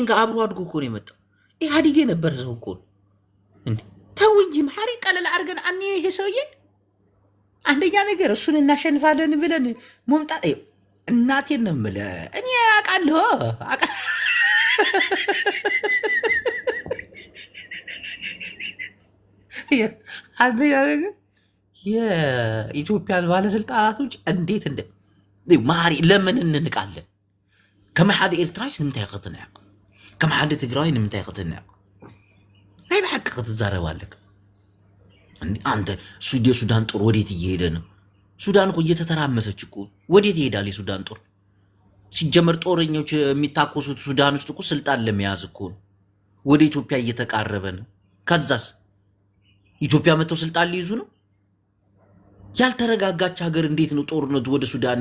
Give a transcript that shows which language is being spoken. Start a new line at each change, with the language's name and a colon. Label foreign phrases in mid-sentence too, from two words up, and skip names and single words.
Amharic: ጋር አብሮ አድጎ እኮ ነው የመጣው። ኢህአዴግ የነበረ ሰው እኮ ነው እንዴ። ተው እንጂ መሐሪ ቀለል አድርገን አን ይሄ ሰውዬ አንደኛ ነገር እሱን እናሸንፋለን ብለን መምጣት እናቴን ነው የምልህ እኔ አውቃለሁ። አንደኛ ነገር የኢትዮጵያን ባለስልጣናቶች እንዴት እንደ መሐሪ ለምን እንንቃለን?
Tigrinya: ከመሓደ ኤርትራዊ ንምንታይ ክትንዕቅ ከመሓደ ትግራዊ ንምንታይ ክትንዕቅ? ናይ ብሓቂ ክትዛረባለክ
Amharic: አንተ የሱዳን ጦር ወዴት እየሄደ ነው? ሱዳን እኮ እየተተራመሰች እኮ ወዴት ይሄዳል የሱዳን ጦር? ሲጀመር ጦረኞች የሚታኮሱት ሱዳን ውስጥ እኮ ስልጣን ለመያዝ እኮ ነው። ወደ ኢትዮጵያ እየተቃረበ ነው። ከዛስ ኢትዮጵያ መጥተው ስልጣን ሊይዙ ነው። ያልተረጋጋች ሀገር እንዴት ነው ጦርነቱ ወደ ሱዳን?